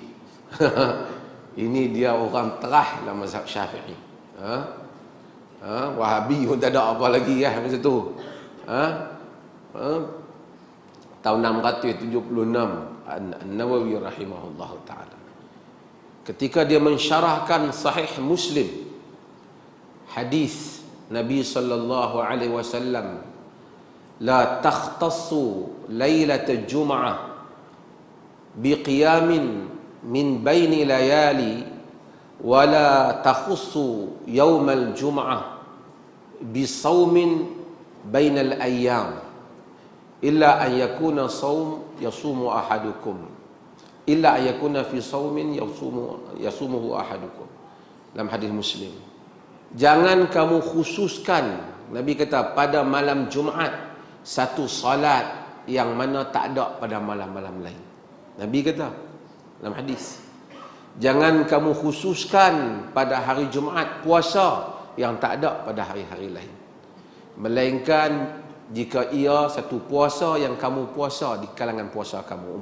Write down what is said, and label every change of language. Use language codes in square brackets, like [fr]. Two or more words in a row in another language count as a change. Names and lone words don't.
[ms] Ini dia orang terah dalam mazhab Syafi'i. Wahabi pun tak ada apa lagi masa tu. Tahun 676 An-Nawawi [ar] رحمه الله تعالى, [ms] ketika dia mensyarahkan Sahih Muslim, hadis Nabi [ar] صلى الله عليه وسلم, لا تختصوا ليلة الجمعة بقيام من بين الليالي ولا تخصوا يوم الجمعة بصوم بين الأيام إلا أن يكون صوم يصوم أحدكم إلا أن يكون في صوم يصومه أحدكم. [ms] Dalam hadis Muslim, jangan kamu khususkan, Nabi kata, pada malam Jumaat satu salat yang mana tak ada pada malam-malam lain. Nabi kata dalam hadis, jangan kamu khususkan pada hari Jumaat puasa yang tak ada pada hari-hari lain, melainkan jika ia satu puasa yang kamu puasa di kalangan puasa kamu.